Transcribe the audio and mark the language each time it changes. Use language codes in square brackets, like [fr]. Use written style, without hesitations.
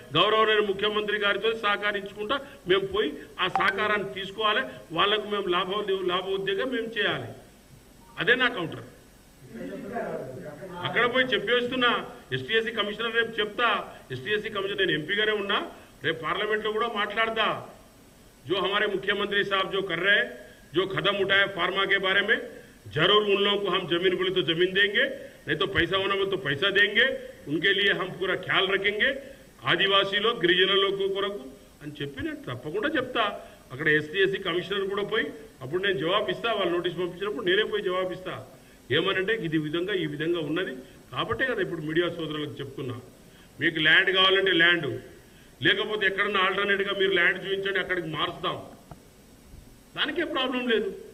[te] గౌరవనీయ ముఖ్యమంత్రి గారితో సహకరించుకుంటా మేము పోయి ఆ సహకారాన్ని తీసుకోవాలి. వాళ్లకు మేము లాభోద్యోగం మేము చేయాలి. అదే నా కౌంటర్. అక్కడ పోయి చెప్పేస్తున్నా. ఎస్టీఎస్సీ కమిషనర్ రేపు చెప్తా. ఎస్టీఎస్సీ కమిషనర్ నేను ఎంపీగానే ఉన్నా, రేపు పార్లమెంట్ లో కూడా మాట్లాడతా. [hi] जो हमारे मुख्यमंत्री साहब जो कर रहे हैं, जो कदम उठाए फार्मा के बारे में, जरूर उन लोगों को हम जमीन बोले तो जमीन देंगे, नहीं तो पैसा होना में तो पैसा देंगे, उनके लिए हम पूरा ख्याल रखेंगे. [te] ఆదివాసీ లో గిరిజన లోకు కొరకు అని చెప్పి నేను తప్పకుండా చెప్తా. అక్కడ ఎస్టీఎస్సీ కమిషనర్ కూడా పోయి అప్పుడు నేను జవాబు ఇస్తా. వాళ్ళు నోటీస్ పంపించినప్పుడు నేనే పోయి జవాబు ఇస్తా. ఏమనంటే ఇది ఈ విధంగా ఉన్నది కాబట్టే కదా ఇప్పుడు మీడియా సోదరులకు చెప్తున్నా. మీకు ల్యాండ్ కావాలంటే ల్యాండ్, లేకపోతే ఎక్కడన్నా ఆల్టర్నేట్గా మీరు ల్యాండ్ చూపించండి, అక్కడికి మారుస్తాం. దానికే ప్రాబ్లం లేదు.